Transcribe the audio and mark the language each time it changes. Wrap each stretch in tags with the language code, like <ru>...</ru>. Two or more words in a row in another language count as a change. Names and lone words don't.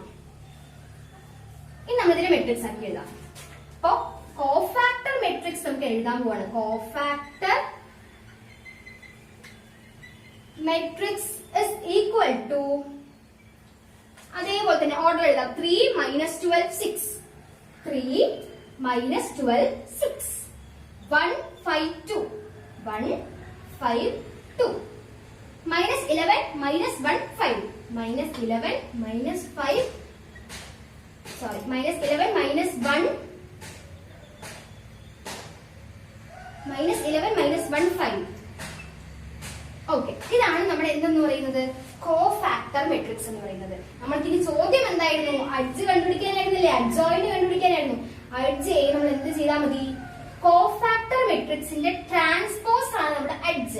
<ml>ഇനി നമ്മളിതിനെ മെട്രിക്സ് ആക്കി എഴുതാം. അപ്പൊ</ml> <en>cofactor matrix</en> <ml>നമുക്ക് എഴുതാൻ പോവാണ്.</ml> <en>cofactor matrix is equal to</en> <ml>അതേപോലെ തന്നെ ഓർഡർ എഴുതാം.</ml> <en>3 minus 12 6 3 minus 12 6 1 5 2 1 5 2 minus 11 minus 1 5 minus 11 minus 5 sorry minus 11 minus 1 minus 11 minus 1 5.</en> <ml>ഓക്കെ, ഇതാണ് നമ്മുടെ എന്തെന്ന് പറയുന്നത്</ml> <en>cofactor matrix</en> <ml>എന്ന് പറയുന്നത്. നമ്മൾക്ക് ഇനി ചോദ്യം എന്തായിരുന്നു അഡ്ജ് കണ്ടുപിടിക്കാനായിരുന്നില്ലേ അഡ്ജോയിന്റ് കണ്ടുപിടിക്കാനായിരുന്നു. അഡ്ജ് നമ്മൾ എന്ത് ചെയ്താൽ മതി കോഫാക്ടർ മെട്രിക്സിന്റെ ട്രാൻസ്പോസ് ആണ് നമ്മുടെ അഡ്ജ്.</ml>